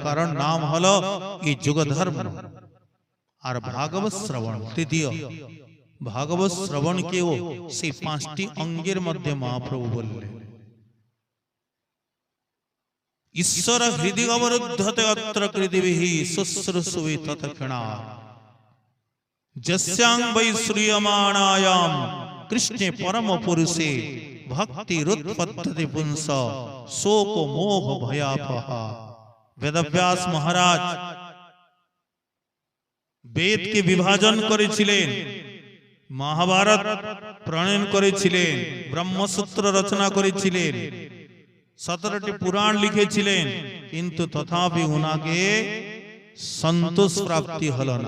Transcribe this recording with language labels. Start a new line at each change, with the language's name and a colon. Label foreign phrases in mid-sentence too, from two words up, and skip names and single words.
Bangla: কারণ নাম হলো এই যুগধর্ম। আর ভাগবত শ্রবণ তৃতীয়। ভাগবত শ্রবণকেও সেই 5টি অঙ্গের মধ্যে মহাপ্রভু বললেন।
Sanskrit: ঈশ্বর হৃদয় অবরুদ্ধতে অত্র কৃতিবিহি শুশ্রূষুবে তৎক্ষণা, যস্যাং বৈ শ্রূয়মাণায়াম কৃষ্ণে পরম পুরুষে ভক্তিরুৎপদ্যতে পুংস শোক মোহ ভয়াপহা।
Bangla: বেদব্যাস মহারাজ বেদকে বিভাজন করেছিলেন, মহাভারত প্রণয়ন করেছিলেন, ব্রহ্মসূত্র রচনা করেছিলেন, 17টি পুরাণ লিখেছিলেন, কিন্তু তথাপি উনাকে সন্তোষ প্রাপ্তি হলো না।